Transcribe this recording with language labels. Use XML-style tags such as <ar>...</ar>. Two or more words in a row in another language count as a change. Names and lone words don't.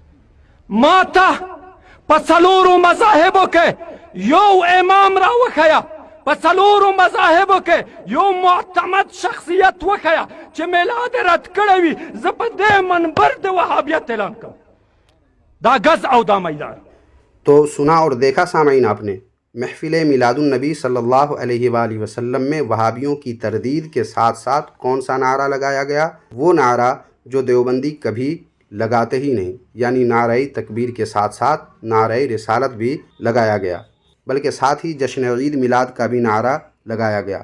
<ps>ما ته په څلورو مذاهبو کې یو امام را وښیه، په څلورو مذاهبو کې یو معتمد شخصیت وښیه چې میلاد رد کړی وي، زه په دې منبر د وهابیت اعلان کوم. دا گز او دا میدان.</ps> <ur>تو سنا اور دیکھا سامعین آپ نے، محفل میلاد النبی</ur> <ar>صلی اللہ علیہ وآلہ وسلم</ar> <ur>میں وہابیوں کی تردید کے ساتھ ساتھ کون سا نعرہ لگایا گیا؟ وہ نعرہ جو دیوبندی کبھی لگاتے ہی نہیں، یعنی نعرہ تکبیر کے ساتھ ساتھ نعرہ رسالت بھی لگایا گیا، بلکہ ساتھ ہی جشن عید میلاد کا بھی نعرہ لگایا گیا۔</ur>